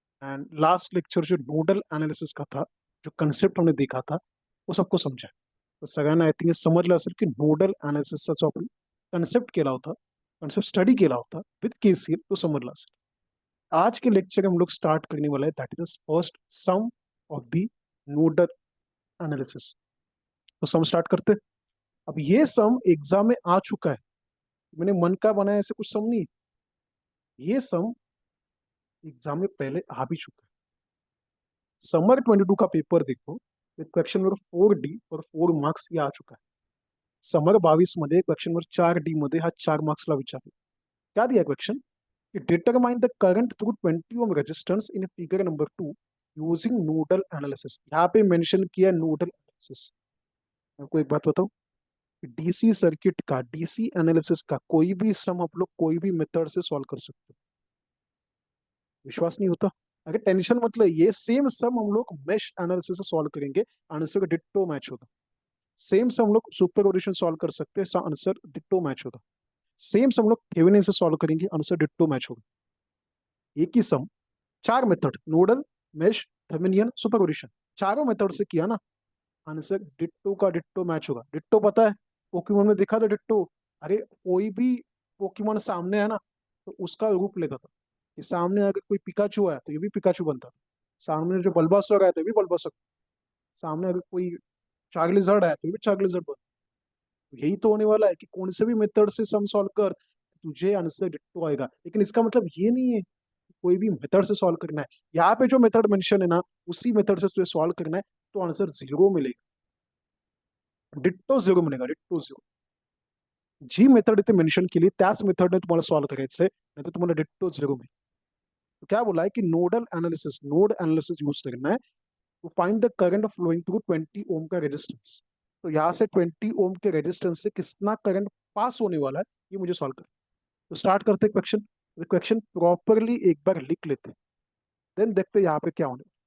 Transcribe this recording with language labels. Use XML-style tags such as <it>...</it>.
<en>And last lecture</en> <hi>जो nodal analysis का था, जो कंसेप्ट हमने देखा था, वो सबको समझा है.</hi> <mr>तर सगळ्यांना</mr> <en>I think</en> <mr>हे समजलं असेल की नोडल अनालिसिसचा जो आपण कन्सेप्ट केला होता, कन्सेप्ट स्टडी केला होता विथ केसीएल, तो समजला असेल.</mr> <hi>आज के लेक्चर हम लोग स्टार्ट करने वाला है,</hi> <en>That is first some of the nodal analysis.</en> <hi>तो सम स्टार्ट करते. अब ये सम एग्जाम में आ चुका है, मैंने मन का बनाया, ऐसे कुछ सम नहीं. ये सम एग्जाम में पहले आ भी चुका है. समर 22 का पेपर देखो, क्वेश्चन नंबर 4D और 4 मार्क्स ये आ चुका है.</hi> <mr>समर 22 मध्ये क्वेश्चन नंबर 4D मध्ये हा 4 मार्क्सला विचारतो.</mr> <hi>क्या दिया क्वेश्चन कि</hi> <en>Determine the current through 20 ohm resistance in figure number 2 using nodal analysis.</en> <hi>यहाँ पे मेंशन किया नोडल एनालिसिस. आपको एक बात बताऊं, डीसी सर्किट का, डीसी एनालिसिस का कोई भी सम आप लोग कोई भी मेथड से सॉल्व कर सकते हो. विश्वास नहीं होता? अगर टेंशन मतलब ये सेम सम हम लोग मेश एनालिसिस से सॉल्व करेंगे, आंसर का डिट्टो मैच होगा. सेम सम हम लोग सुपरपोजिशन सॉल्व कर सकते हैं, आंसर डिट्टो मैच होगा. सेम सम हम लोग थेवेनिन से सॉल्व करेंगे, आंसर डिट्टो मैच होगा. एक ही सम, चार method, nodal, mesh, Thevenin, superposition, चारों मेथड से किया ना, आंसर डिट्टो का डिट्टो मैच होगा. डिट्टो पता है, पोकेमोन में देखा था डिट्टो. अरे कोई भी पोकेमोन सामने है ना, तो उसका रूप लेता था. कि सामने अगर कोई पिकाचू है तो ये भी पिकाचू बनता था. सामने जो बल्बासुर आया था ये भी बल्बासुर. सामने अगर कोई चार्लिजर्ड है तो ये भी चार्लिजर्ड बनता. यही तो होने वाला है कि कौन से भी मेथड से सम सॉल्व कर, तुझे आंसर डिट्टो आएगा. लेकिन इसका मतलब ये नहीं है कि कोई भी मेथड से सॉल्व करना है. यहाँ पे जो मेथड मेंशन है ना, उसी मेथड से तुझे सॉल्व करना है, तो आंसर जीरो मिलेगा.</hi> <mr>Ditto zero मिळेगा, ditto zero. जी मेथड इथे मेन्शन केली त्याच मेथडने तुम्हाला सॉल्व करायचंय, नाही तर तुम्हाला डिट्टो झिरो मिळेल.</mr> <hi>तो क्या बोला है कि nodal analysis, node analysis use करना है</hi> <en>to find the current flowing through</en> <hi>20 ओम का रेजिस्टेंस. तो यहाँ से 20 ओम के रेजिस्टेंस से कितना करंट पास होने वाला है, ये मुझे सॉल्व करना. तो स्टार्ट करते क्वेश्चन. क्वेश्चन प्रॉपरली एक बार लिख लेते, देन देखते यहाँ पे क्या होने.</hi>